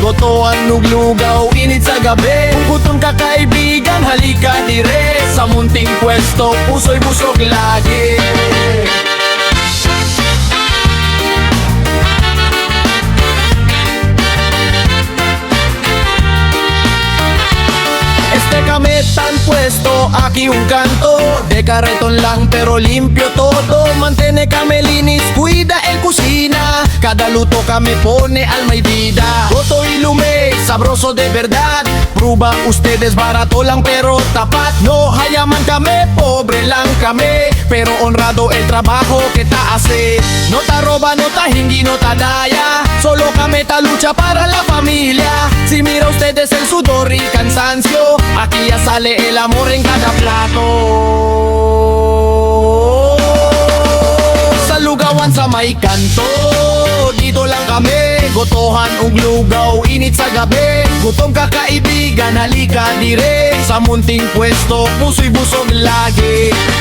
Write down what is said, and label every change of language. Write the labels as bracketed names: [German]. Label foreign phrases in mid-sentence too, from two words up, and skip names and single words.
[Filipino] Gotohan nuglugaw, init sa gabi. Kung gutom ka kaibigan, halika dire. Sa munting pwesto, puso'y busog lagi. [Chavacano] Este kametan pwesto, aquí un canto. De carretón lang pero limpio todo. Mantene kami linis, cuida el cocina. Cada luto kami pone al may vida. Goto y lume, sabroso de verdad. Prueba ustedes, barato lang pero tapat. No hayaman kami, pobre lang kami, pero honrado el trabajo que ta hace. No ta roba, no ta hingi, no ta daya. Solo kami ta lucha para la familia. Si mira ustedes el sudor y cansancio, aquí ya sale el amor en cada plato. [Filipino] Sa lugawan sa may kanto, dito lang kami. Gotohan ug lugaw, init sa gabi. Gutom ka kaibigan, halika dire. Sa munting pwesto, puso'y busog lagi.